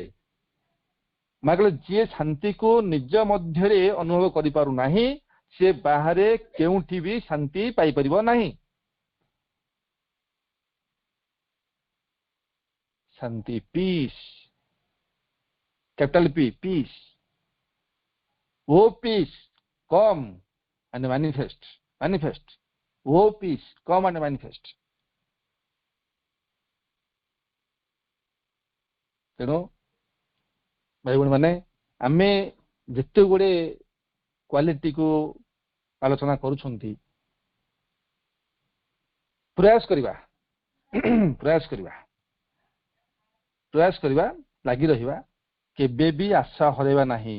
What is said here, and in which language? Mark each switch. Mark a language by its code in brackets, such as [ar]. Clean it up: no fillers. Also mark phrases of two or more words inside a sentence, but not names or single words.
[or] ମା କହିଲେ ଯିଏ ଶାନ୍ତିକୁ ନିଜ ମଧ୍ୟରେ ଅନୁଭବ କରିପାରୁନାହିଁ, ସେ ବାହାରେ କେଉଁଠି ବି ଶାନ୍ତି ପାଇପାରିବ ନାହିଁ। [en] ଶାନ୍ତି, peace, capital P, peace. O peace come and manifest. O peace come and manifest. [or] ତେଣୁ ଭାଇ ଭଉଣୀ ମାନେ, ଆମେ ଯେତେ ଗୁଡେ କ୍ୱାଲିଟିକୁ ଆଲୋଚନା କରୁଛନ୍ତି, ପ୍ରୟାସ କରିବା, ଲାଗି ରହିବା, କେବେ ବି ଆଶା ହରାଇବା ନାହିଁ।